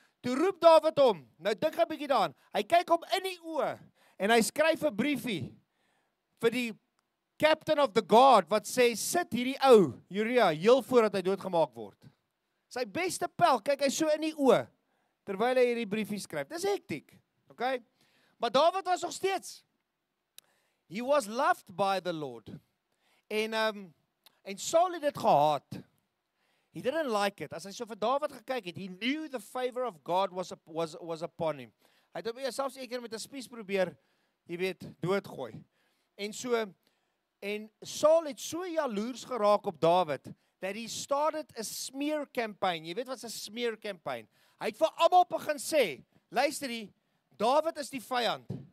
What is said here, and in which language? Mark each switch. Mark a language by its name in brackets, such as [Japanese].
[Afrikaans] Toe roep Dawid hom, nou dink 'n bietjie daaraan, hy kyk hom in die oë, en hy skryf 'n briefie, vir die [English] captain of the guard, [Afrikaans] wat sê, sit hierdie ou, Uria, heel voordat hy doodgemaak word. Sy beste pel, kyk hy so in die oë, terwyl hy hierdie briefie skryf. Dis hektiek, okay? Maar Dawid was nog steeds, [English] he was loved by the Lord. [Afrikaans] En Saul het dit gehaat. [English] He didn't like it. [Afrikaans] As hy so vir Dawid gekyk het, [English] he knew the favor of God was upon him. [Afrikaans] Hy het hom selfs een keer met 'n spies probeer, jy weet, doodgooi. En Saul het so jaloers geraak op Dawid, [English] that he started a smear campaign. [Afrikaans] Jy weet wat 'n smear campaign? Hy het vir almal begin sê, luister hier, Dawid is die vyand.